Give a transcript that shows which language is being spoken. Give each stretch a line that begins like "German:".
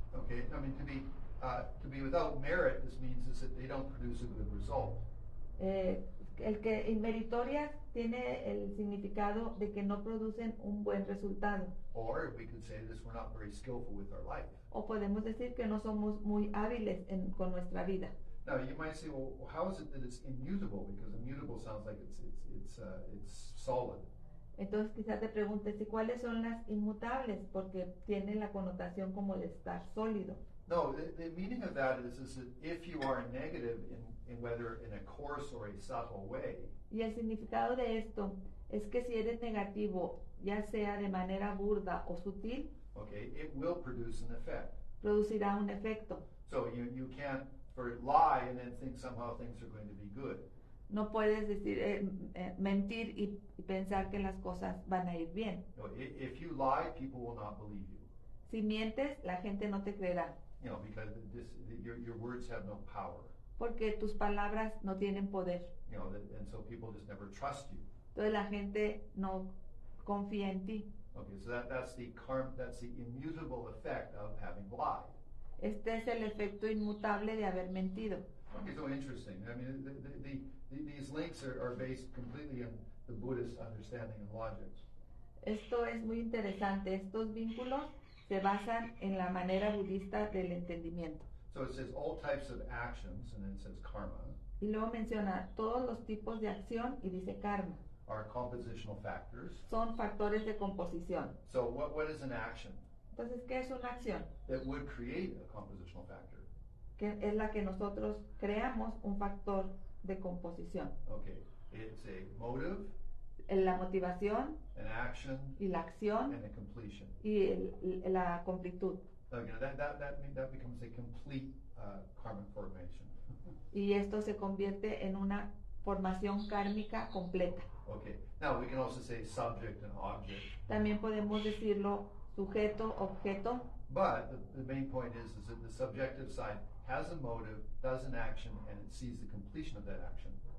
English: Okay, I mean to be without merit, this means is that they don't produce a good result.
Spanish: El que inmeritorias tiene el significado de que no producen un buen resultado.
English: Or we could say this: we're not very skillful with our life.
Spanish: O podemos decir que no somos muy hábiles con nuestra vida.
English: Now you might say, well, how is it that it's immutable? Because immutable sounds like it's solid.
Spanish: Entonces quizás te preguntes, ¿y cuáles son las inmutables? Porque tiene la connotación como de estar sólido.
English: No, the meaning of that is that if you are negative in whether in a coarse or a subtle way,
Spanish: Y el significado de esto es que si eres negativo, ya sea de manera burda o sutil,
English: okay, it will produce an effect.
Spanish: producirá un efecto.
English: So you can't lie and then think somehow things are going to be good.
Spanish: No puedes decir, mentir y pensar que las cosas van a ir bien.
English: No, if you lie, people will not believe you.
Spanish: Si mientes, la gente no te creerá,
English: Because your words have no power.
Spanish: porque tus palabras no tienen poder.
English: And so people just never trust you.
Spanish: Entonces la gente no confía en ti.
English: Okay, so that's the immutable effect of having lied.
Spanish: Este es el efecto inmutable de haber mentido.
English: Okay, so interesting. I mean, these links are based completely on the Buddhist understanding and logic.
Spanish: Esto es muy interesante. Estos vínculos se basan en la manera budista del entendimiento.
English: So it says all types of actions, and then it says karma,
Spanish: Y luego menciona todos los tipos de acción y dice karma.
English: are compositional factors.
Spanish: Son factores de composición.
English: So what is an action
Spanish: Entonces, ¿qué es una acción?
English: that would create a compositional factor?
Spanish: Que es la que nosotros creamos un factor de composición.
English: Okay, it's a motive,
Spanish: La motivación
English: an action,
Spanish: y la acción
English: and a completion.
Spanish: y la completud.
English: That becomes a complete karmic formation.
Spanish: Y esto se convierte en una formación kármica completa.
English: Okay, now we can also say subject and object,
Spanish: También podemos decirlo sujeto, objeto,
English: but the main point is that the subjective side has a motive, does an action, and it sees the completion of that action.